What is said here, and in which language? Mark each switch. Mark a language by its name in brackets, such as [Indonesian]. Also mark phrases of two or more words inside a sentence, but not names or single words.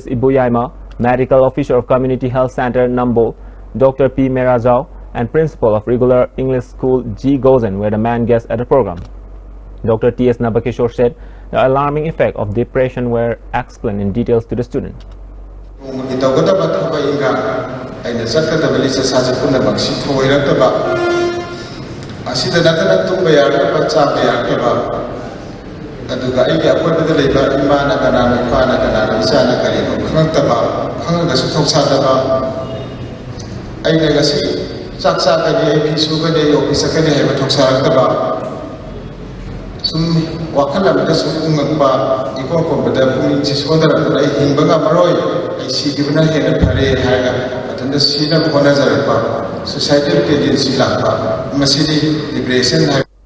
[English] Ibuyaima, Medical Officer of Community Health Center Nambol, Dr. P. Merazao, and Principal of Regular English School G. Gozen were the main guests at the program. Dr. T.S. Nabakishore said the alarming effect of depression were explained in details to the student. [Manipuri] ꯑꯩꯅ ꯆꯠꯀꯗꯕ ꯂꯤꯆꯠ ꯁꯥꯖꯠ ꯄꯨꯝꯅꯃꯛꯁꯤ ꯊꯑꯣꯏꯔꯛꯇꯕ ꯑꯁꯤꯗ ꯅꯠꯇꯅ ꯇꯨꯝꯕ ꯌꯥꯔꯛꯇꯕ ꯆꯥꯕ ꯌꯥꯔꯛꯇꯕ ꯑꯗꯨꯒ ꯑꯩꯒꯤ ꯑꯀꯣꯏꯕꯗ ꯂꯩꯕ ꯏꯃꯥꯅ ꯀꯅꯥꯅꯣ ꯏꯄꯥꯅ ꯀꯅꯥꯅꯣ ꯏꯆꯥꯅ ꯀꯔꯤꯅꯣ ꯈꯪꯉꯛꯇꯕ ꯈꯪꯉꯒꯁꯨ ꯊꯧꯁꯥꯗꯕ ꯑꯩꯅ ꯉꯁꯤ ꯆꯥꯛ ꯆꯥꯒꯅꯤ ꯑꯩ ꯐꯤ ꯁꯨꯒꯅꯤ ꯑꯩ ꯑꯣꯐꯤꯁ ꯆꯠꯀꯅꯤ ꯍꯥꯏꯕ ꯊꯧꯁꯥꯔꯛꯇꯕ ꯁꯨꯝ ꯋꯥꯈꯜ ꯑꯃꯗ ꯁꯨꯝ ꯎꯪꯉꯛꯄ ꯏꯀꯣꯟ ꯀꯣꯟꯕꯗ ꯄꯨꯛꯅꯤꯡꯁꯤ ꯁꯣꯟꯊꯔꯛꯇꯨꯅ ꯑꯩ ꯍꯤꯡꯕ ꯉꯝꯃꯔꯣꯏ ꯑꯩ ꯁꯤꯈꯤꯕꯅ ꯍꯦꯟꯅ ꯐꯔꯦ ꯍꯥꯏꯔꯒ ꯃꯊꯟꯇ ꯁꯤꯅꯕ ꯍꯣꯠꯅꯖꯔꯛꯄ [English] suicidal tendency [Manipuri] ꯂꯥꯛꯄ ꯃꯁꯤꯗꯤ ꯗꯤꯄ꯭ꯔꯦꯁꯟ ꯍꯥꯏꯕ.